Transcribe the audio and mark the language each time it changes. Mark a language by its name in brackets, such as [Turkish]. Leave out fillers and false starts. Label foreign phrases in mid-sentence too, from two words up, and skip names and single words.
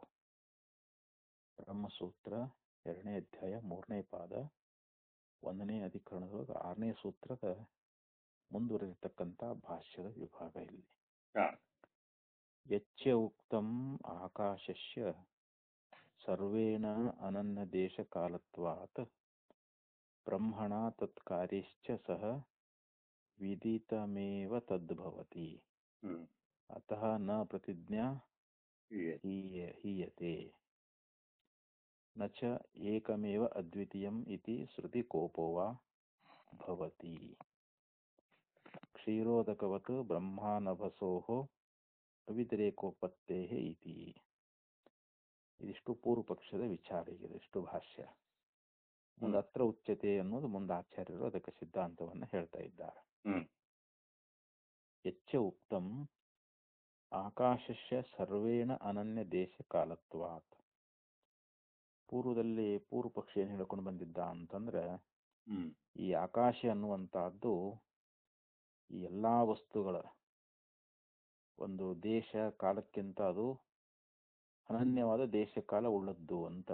[Kannada] ಬ್ರಹ್ಮಸೂತ್ರ 2ನೇ ಅಧ್ಯಾಯ 3ನೇ ಪಾದ 1ನೇ ಅಧಿಕರಣದೊಳಗೆ 6ನೇ ಸೂತ್ರದ ಮುಂದುವರೆದಿರ್ತಕ್ಕಂಥ ಭಾಷ್ಯದ ವಿಭಾಗ ಇಲ್ಲಿ. [Sanskrit] ಯಚ್ಯ ಉಕ್ತಂ ಆಕಾಶಸ್ಯ ಸರ್ವೇಣ ಅನನ್ಯ ದೇಶ ಕಾಲತ್ವಾತ್ ಬ್ರಹ್ಮಣ ತತ್ಕಾರ್ಯಶ್ಚ ಸಹ ವಿದಿತಮೇವ ತದ್ಭವತಿ ಅತಃ ನ ಪ್ರತಿಜ್ಞಾ ಹೀಯತೆ ನ ಚ ಏಕಮೇವ ಅದ್ವಿತೀಯಂ ಇತಿ ಶ್ರುತಿ ಕೋಪೋ ವಾ ಭವತಿ ಕ್ಷೀರೋದಕವತ್ ಬ್ರಹ್ಮಾನಭಸೋಃ ಅವಿತಿರೇಕೋಪತ್ತೇಃ ಇತಿ. [Kannada] ಇದಿಷ್ಟು ಪೂರ್ವ ಪಕ್ಷದ ವಿಚಾರ. ಇದಿಷ್ಟು ಭಾಷ್ಯ. ಒಂದು [Sanskrit] ಅತ್ರ ಉಚ್ಯತೆ [Kannada] ಅನ್ನೋದು ಮುಂದೆ ಆಚಾರ್ಯರು ಅದಕ್ಕೆ ಸಿದ್ಧಾಂತವನ್ನು ಹೇಳ್ತಾ ಇದ್ದಾರೆ. [Sanskrit] ಯಚ್ಚ ಉಕ್ತಂ ಆಕಾಶಸ್ಯ ಸರ್ವೇಣ ಅನನ್ಯ ದೇಶ ಕಾಲತ್ವಾತ್. [Kannada] ಪೂರ್ವದಲ್ಲಿ ಪೂರ್ವ ಪಕ್ಷ ಏನು ಹೇಳ್ಕೊಂಡು ಬಂದಿದ್ದ ಅಂತಂದ್ರೆ, ಈ ಆಕಾಶ ಅನ್ನುವಂತಹದ್ದು ಈ ಎಲ್ಲಾ ವಸ್ತುಗಳ ಒಂದು ದೇಶ ಕಾಲಕ್ಕಿಂತ ಅದು ಅನನ್ಯವಾದ ದೇಶ ಕಾಲ ಉಳ್ಳದ್ದು ಅಂತ.